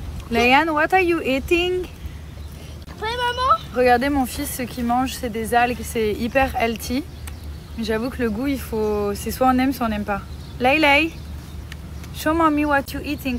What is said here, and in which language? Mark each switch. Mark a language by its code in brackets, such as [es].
[en] Layan, what are you eating? [fr] Oui, maman. Regardez mon fils, ce qu'il mange, c'est des algues, c'est hyper healthy. Mais j'avoue que le goût, c'est soit on aime, soit on n'aime pas. [en] Lay, show mommy what you eating.